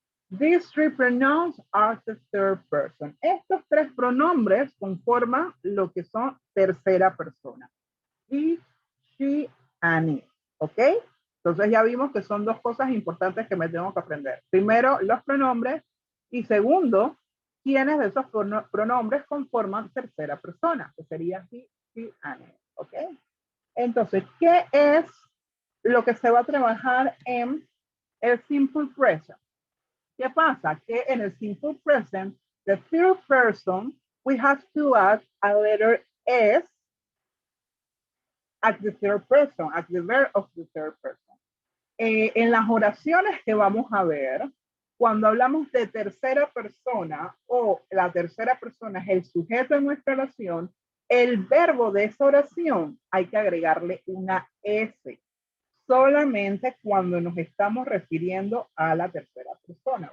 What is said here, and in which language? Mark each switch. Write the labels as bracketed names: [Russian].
[English] These three pronouns are the third person. [Spanish] Estos tres pronombres conforman lo que son tercera persona. [English] He, she, and it, [Spanish] ¿ok? Entonces ya vimos que son dos cosas importantes que me tengo que aprender. Primero, los pronombres y segundo, quiénes de esos pronombres conforman tercera persona, que sería [English] he, she, and it, [Spanish] ¿ok? Entonces, ¿qué es lo que se va a trabajar en el simple present? ¿Qué pasa? Que en el [English] simple present, the third person, we have to add a letter S at the third person, at the verb of the third person. [Spanish] En las oraciones que vamos a ver, cuando hablamos de tercera persona o la tercera persona es el sujeto en nuestra oración, el verbo de esa oración hay que agregarle una S. Solamente cuando nos estamos refiriendo a la tercera persona.